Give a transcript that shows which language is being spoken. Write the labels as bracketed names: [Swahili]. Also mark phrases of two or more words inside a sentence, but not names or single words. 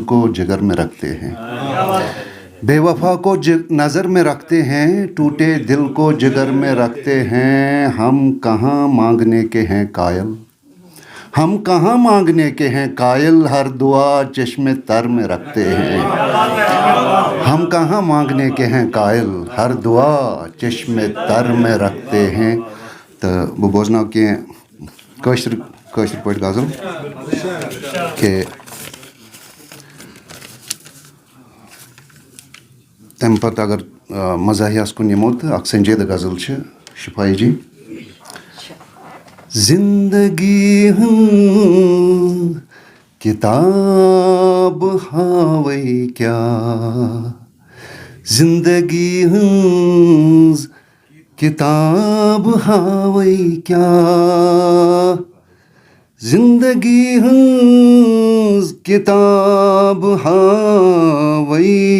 [Urdu] کو جگر میں رکھتے ہیں، بے وفا کو نظر میں رکھتے ہیں، ٹوٹے دل کو جگر میں رکھتے ہیں، ہم کہاں مانگنے کے ہیں قائل، ہم کہاں مانگنے کے ہیں قائل، ہر دعا چشم تر میں رکھتے ہیں، ہم کہاں مانگنے کے ہیں قائل، ہر دعا چشم تر میں رکھتے ہیں۔ [Kashmiri] تو وہ بوزنا کہ کٲشِر پٲٹھۍ غزل کہ تَمہِ پَتہٕ اگر مزاحیہَس کُن یِمو تہٕ اَکھ سنجیدٕ غزل چھِ شِفایی جی. زندگی ہٕنٛز کِتاب ہاوَے کیٛاہ زندگی ہٕنٛز کِتاب ہاوَے کیٛاہ زندگی ہٕنٛز کِتاب ہاوَے